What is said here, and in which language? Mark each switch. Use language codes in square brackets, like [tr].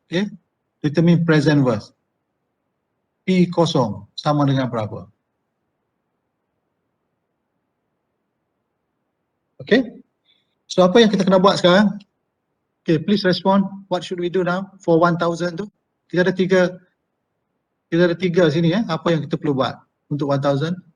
[en] Okay, determine present worth. [ms] P kosong sama dengan berapa? Okay, so apa yang kita kena buat sekarang? Okay, [en] please respond. What should we do now for 1,000 tu? [ms] Kita ada tiga sini apa yang kita perlu buat untuk 1,000?